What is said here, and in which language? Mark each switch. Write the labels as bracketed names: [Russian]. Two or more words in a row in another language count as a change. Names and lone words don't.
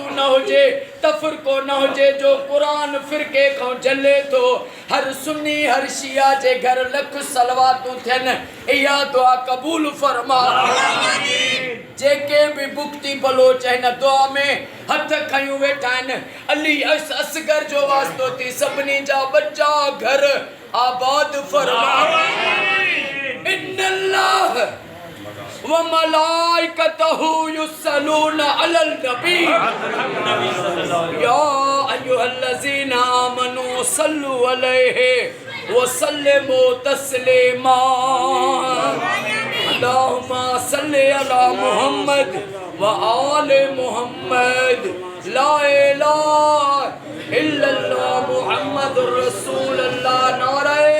[Sindhi] न हुजे तफरको न हुजे जो कुरान फिरके खां जले तो हर सुन्नी हर शिया जे घर लख सलवातूं थियन इहा दुआ कबूल फरमा जेके भी बुक्ति बलोच आहिनि दुआ में हथ खयूं वेठा आहिनि अली असगर जो वास्तो थी सभिनी जा बच्चा घर आबाद फरमा [Arabic] إن الله وملائكته يصلون على النبي يا أيها الذين آمنوا صلوا عليه وسلموا تسليما اللهم صل على محمد وآل محمد لا إله إلا الله محمد رسول الله नारा